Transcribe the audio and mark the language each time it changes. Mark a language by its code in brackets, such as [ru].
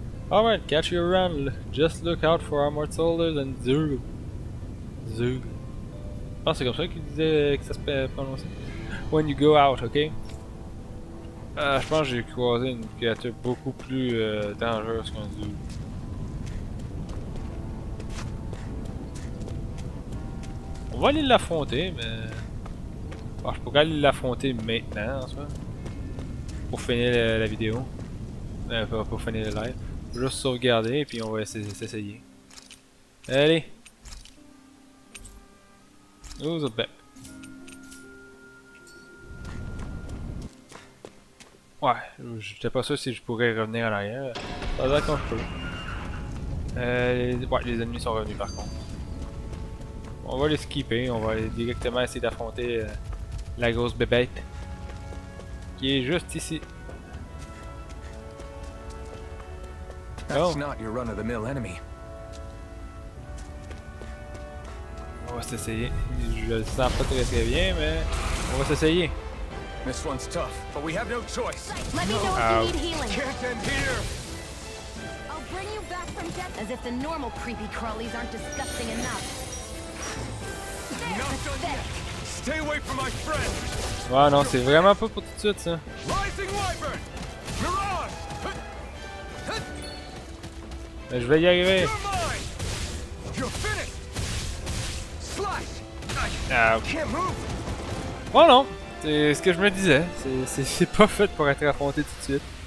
[en] Alright, catch you around. Just look out for Armored Soldiers and Zug. Zug. [fr] Ah, c'est comme ça qu'il disait que ça se prononçait. [en] When you go out, ok? [fr] Je pense que j'ai croisé une créature beaucoup plus dangereuse qu'un Zug. On va aller l'affronter, mais... Bon, je pourrais aller l'affronter maintenant, en soi. Pour finir la vidéo. Pour finir le live. Juste sauvegarder et puis on va s'essayer. Allez! [en] Who's the back? [fr] Ouais, j'étais pas sûr si je pourrais revenir en arrière. Ça va quand je peux. Ouais, les ennemis sont revenus par contre. On va les skipper, on va aller directement essayer d'affronter la grosse bébête. Qui est juste ici. [en] That's not your run-of-the-mill enemy. [fr] On va s'essayer. Je le sens pas très bien, mais on va s'essayer. [en] This one's tough, but we have no choice. Let me know if you need healing. Can't end here. I'll bring you back from death. As if the normal creepy crawlies aren't disgusting enough. Not done yet. Stay away from my friend. [fr] Ouais, non, c'est vraiment pas pour tout de suite ça. [en] Rising Wyvern. Mirage. [fr] Mais je vais y arriver. [en] You're mine. You're finished. Slash. Ah, Can't move. [fr] bon non, c'est ce que je me disais. C'est pas fait pour être affronté tout de suite.